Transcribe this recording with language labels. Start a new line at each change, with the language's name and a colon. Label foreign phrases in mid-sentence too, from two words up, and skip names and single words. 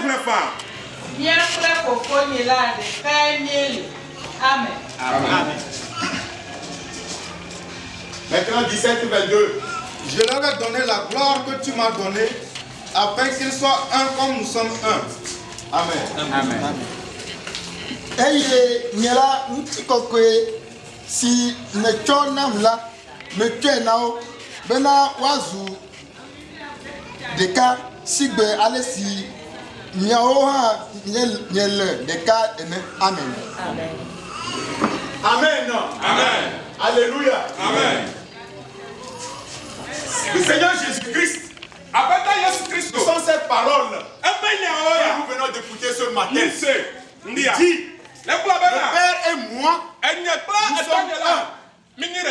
French: Amen. Amen. Maintenant 17-22. Je leur ai donné la gloire que tu m'as donnée, afin qu'ils soient un comme nous sommes un. Amen. Amen.
Ewe: Eye nyela ntikokwe si mechona mla mechena bena wazu deka sigbe alesi miao ha nyele deka ene.
French: Amen. Amen. Amen. Amen. Alléluia. Amen. Le Seigneur Jésus-Christ, ce sont ces paroles que nous venons d'écouter ce matin. Il dit, le Père et moi, nous sommes un.